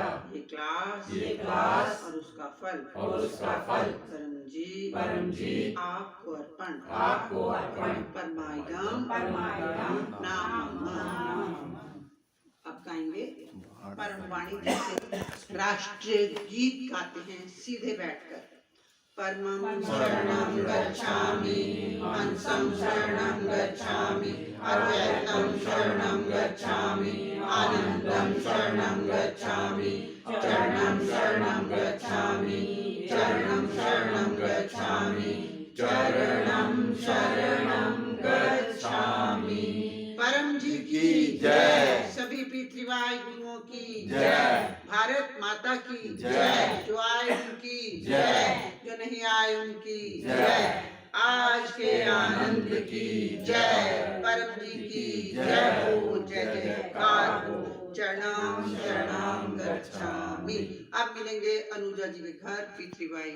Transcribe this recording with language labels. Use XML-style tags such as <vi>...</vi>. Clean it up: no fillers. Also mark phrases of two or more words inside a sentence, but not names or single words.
<hi>ये क्लास और उसका फल परम जी आपको अर्पण परमायम नाम। अब गाएंगे परम वाणी जैसे राष्ट्रीय गीत गाते हैं सीधे बैठकर।</hi> <sa>परमं शरणं गच्छामि, हंसं शरणं गच्छामि, अद्वैतं शरणं गच्छामि, आनंदं शरणं गच्छामि, चरणं शरणं गच्छामि, चरणं शरणं गच्छामि, चरणं शरणं गच्छामि।</sa> <hi>परम जी की जय। सभी P3Y गुरुओं की जय। भारत माता की जय। जो आए उनकी जय, जो नहीं आए उनकी जय। आज के आनंद की जय। परम जी की जय हो, जय जयकार हो।</hi> <sa>चरणं शरणं गच्छामि।</sa> <hi>अब मिलेंगे अनुजा जी के घर P3Y।</hi>